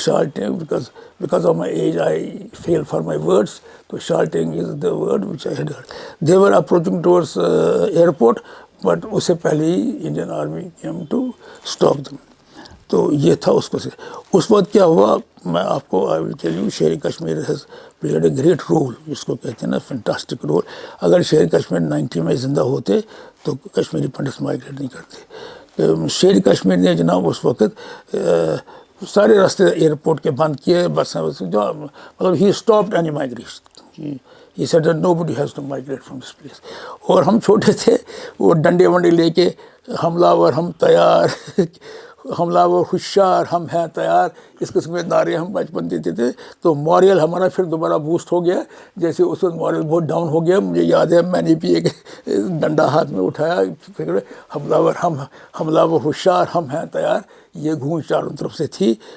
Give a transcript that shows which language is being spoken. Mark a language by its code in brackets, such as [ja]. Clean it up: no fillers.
[en] شالٹینگ because of my age I fail for my words. تو شالٹینگ is the word which I had heard. They were approaching towards airport, but [ur] اس سے پہلے ہی Indian army [en] came to stop them. [ur] تو یہ تھا اس کو سے. اس وقت کیا ہوا میں آپ کو [en] I will tell you, [ur] شیر Kashmir [en] has played a great role, [ur] جس کو کہتے ہیں نا فینٹاسٹک رول. اگر شیر کشمیر 90 میں زندہ ہوتے تو کشمیری پنڈتس مائگریٹ نہیں کرتے. شیر کشمیر نے جناب اس وقت سارے راستے ایئرپورٹ کے بند کیے, بس جو مطلب [en] he stopped any migration. He said that nobody has to migrate from this place. [ur] اور ہم چھوٹے تھے, وہ ڈنڈے ونڈے لے کے حملہ ور ہم تیار, حملہ ور ہوشیار ہم ہیں تیار, اس قسم کے نعرے ہم بچپن دیتے تھے. تو موریل ہمارا پھر دوبارہ بوسٹ ہو گیا, جیسے اس وقت موریل بہت ڈاؤن ہو گیا. مجھے یاد ہے میں نے بھی ایک ڈنڈا ہاتھ میں اٹھایا, پھر حملہ ور ہوشیار ہم ہیں تیار, یہ گونج چاروں طرف سے تھی.